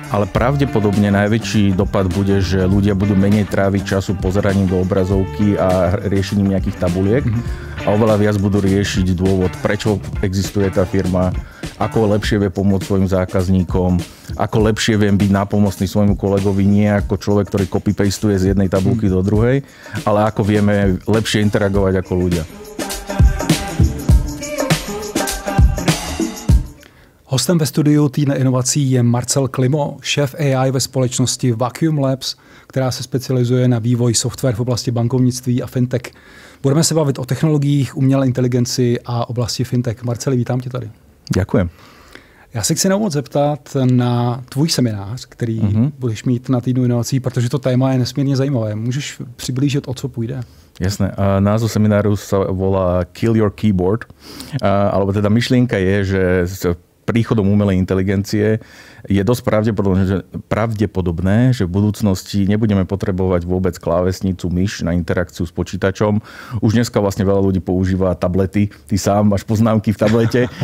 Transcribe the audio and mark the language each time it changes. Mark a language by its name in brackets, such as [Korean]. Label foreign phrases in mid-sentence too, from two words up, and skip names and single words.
[Slovak] Ale pravdepodobne najväčší dopad bude, že ľudia budú menej tráviť času pozeraním do obrazovky a riešením nejakých tabuliek a oveľa viac budú riešiť dôvod, prečo existuje tá firma, ako lepšie vie pomôcť svojim zákazníkom, ako lepšie viem byť nápomocný svojmu kolegovi, nie ako človek, ktorý copy-pastuje z jednej tabulky do druhej, ale ako vieme lepšie interagovať ako ľudia. [Czech] Hostem ve studiu Týdne inovací je Marcel Klimo, šéf AI ve společnosti Vacuum Labs, která se specializuje na vývoj software v oblasti bankovnictví a fintech. Budeme se bavit o technologiích, umělé inteligenci a oblasti fintech. Marceli, vítám tě tady. [Slovak] Ďakujem. [Czech] Já se chci na úvod zeptat na tvůj seminář, který budeš mít na Týdnu inovací, protože to téma je nesmírně zajímavé. Můžeš přiblížit, o co půjde? [Slovak] Jasné. Názov semináru sa volá Kill Your Keyboard. Alebo teda myšlienka je, že príchodom umelej inteligencie je dosť pravdepodobné, že v budúcnosti nebudeme potrebovať vôbec klávesnicu, myš na interakciu s počítačom. Už dneska vlastne veľa ľudí používa tablety. Ty sám máš poznámky v tablete.